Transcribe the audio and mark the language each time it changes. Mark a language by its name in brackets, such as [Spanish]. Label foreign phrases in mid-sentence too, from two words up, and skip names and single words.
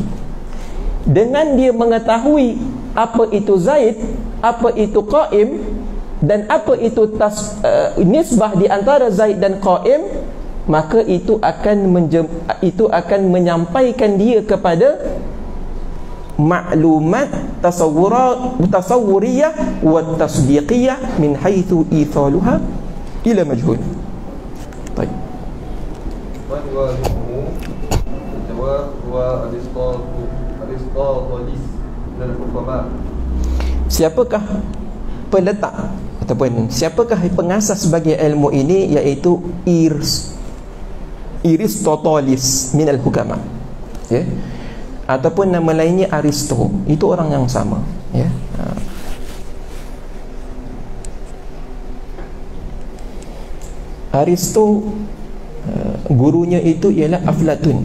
[Malay] Dengan dia mengetahui apa itu Zaid, apa itu qaim, dan apa itu nisbah di antara Zaid dan qaim, maka itu akan menyampaikan dia kepada maklumat [Arabic] تصورية وتصديقية من حيث إيصالها إلى مجهول. [Malay] Baik. [Arabic] الجواب هو أرسطاطاليس من الحكماء. [Malay] Siapakah peletak ataupun siapakah pengasas bagi ilmu ini, iaitu Aristoteles [Arabic] من الحكماء, [Malay] ya, ataupun nama lainnya Aristo. Itu orang yang sama, ya. Aristo gurunya itu ialah Aflatun.